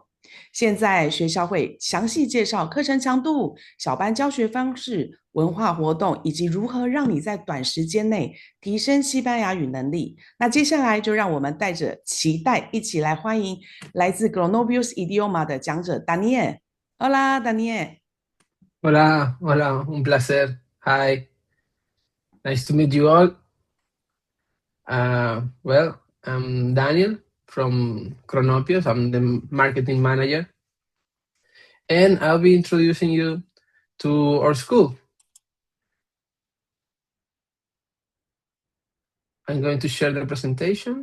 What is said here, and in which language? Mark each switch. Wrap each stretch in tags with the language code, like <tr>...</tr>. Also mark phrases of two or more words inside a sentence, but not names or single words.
<zh>现在学校会详细介绍课程强度、小班教学方式、文化活动，以及如何让你在短时间内提升西班牙语能力。那接下来就让我们带着期待一起来欢迎来自 Cronopios Idioma 的讲者 Daniel。Hola, Daniel.</zh> <es>Hola, hola, un placer.</es> <en>Hi, nice to meet you all. Well, I'm Daniel from Cronopios. I'm the marketing manager, and I'll be introducing you to our school. I'm going to share the presentation.</en>